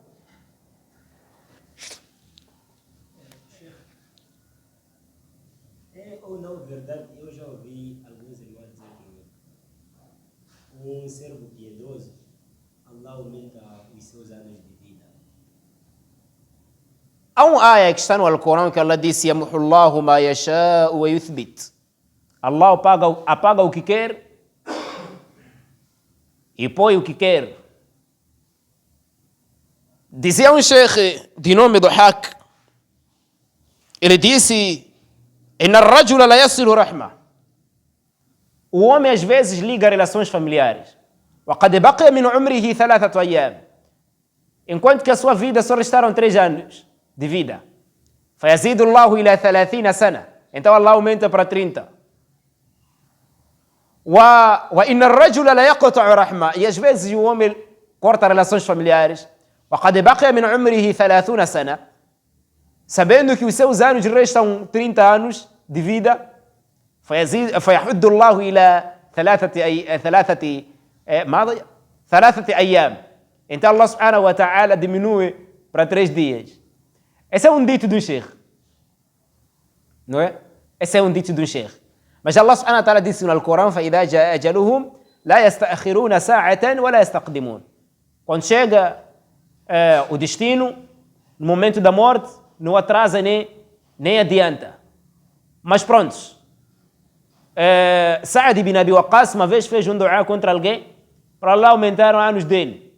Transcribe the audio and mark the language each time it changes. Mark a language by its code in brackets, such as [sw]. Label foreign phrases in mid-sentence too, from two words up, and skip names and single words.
[pt] É ou não verdade, eu já ouvi alguns irmãos dizer que um servo piedoso, Allah aumenta os seus anos de vida. Há um ayah que está no Alcorão que Allah disse [ar] يمحو الله ما يشاء ويثبت. [pt] Allah apaga o que quer e põe o que quer. Dizia um sheikh de nome do Haq, ele disse: [ar] إن الرجل ليصل رحمه. [pt] O homem às vezes liga relações familiares. [ar] وقد بقي من عمره 3 أيام. [pt] Enquanto que a sua vida só restaram 3 anos de vida. [ar] فيزيده الله إلى 30 سنة. [pt] Então Allah aumenta para 30. [ar] وإن الرجل ليقطع رحمه. [pt] E às vezes o homem corta relações familiares. [ar] وقد بقي من عمره 30 سنة, [pt] sabendo que os seus anos restam 30 anos de vida, [ar] فيحد الله إلى 3 أيام. [pt] Então [ar] الله سبحانه وتعالى [pt] diminui para 3 dias. Esse é um dito do sheikh, não é? Esse é um dito do sheikh. Mas [ar] الله سبحانه وتعالى [pt] disse no Alcorão: [ar] فإذا جاء أجلهم لا يستأخرون ساعة ولا يستقدمون. [pt] Quando chega o destino, no momento da morte, não atrasa nem adianta. Mas pronto, Sa'ad ibn Abi Waqqas uma vez fez um dua contra alguém para Allah aumentar os anos dele.